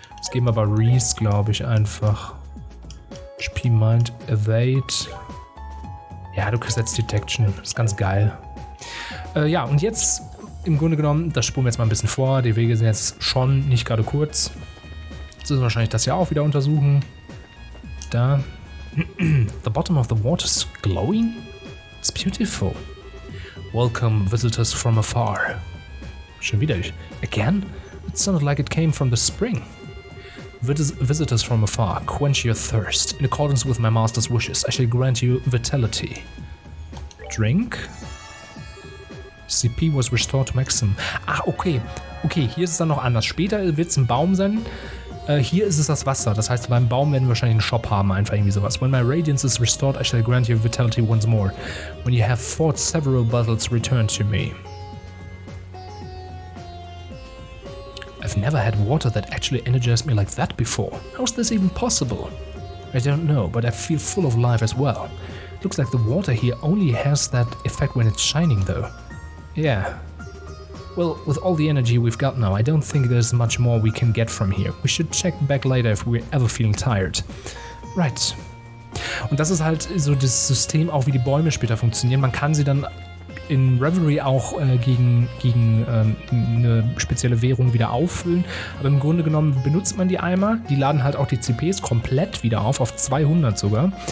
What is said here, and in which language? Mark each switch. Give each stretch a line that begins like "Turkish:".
German: Das geben wir aber Reese, glaube ich, einfach. HP Mind, Evade. Ja, du kriegst jetzt Detection. Das ist ganz geil. Ja, und jetzt im Grunde genommen, das spulen wir jetzt mal ein bisschen vor. Die Wege sind jetzt schon nicht gerade kurz. Jetzt müssen wir wahrscheinlich das hier auch wieder untersuchen. Da.
English: The bottom of the water is glowing? It's beautiful. Welcome visitors from afar.
German: Schon wieder.
English: Again? It sounded like it came from the spring. Visitors from afar, quench your thirst. In accordance with my master's wishes, I shall grant you vitality. Drink. CP was restored to maximum. Ah, okay.
German: Okay, hier ist es dann noch anders. Später wird es ein Baum sein. Hier ist es das Wasser. Das heißt, beim Baum werden wir wahrscheinlich einen Shop haben, einfach irgendwie sowas.
English: When my radiance is restored, I shall grant you vitality once more. When you have fought several battles, return to me. I've never had water that actually energized me like that before. How is this even possible? I don't know, but I feel full of life as well. Looks like the water here only has that effect when it's shining, though. Yeah. Well, with all the energy we've got now, I don't think there's much more we can get from here. We should check back later if we're ever feeling tired. Right.
German: Und das ist halt so das System, auch wie die Bäume später funktionieren. Man kann sie dann in Revelry auch gegen eine spezielle Währung wieder auffüllen. Aber im Grunde genommen benutzt man die Eimer. Die laden halt auch die CPs komplett wieder auf 200 sogar.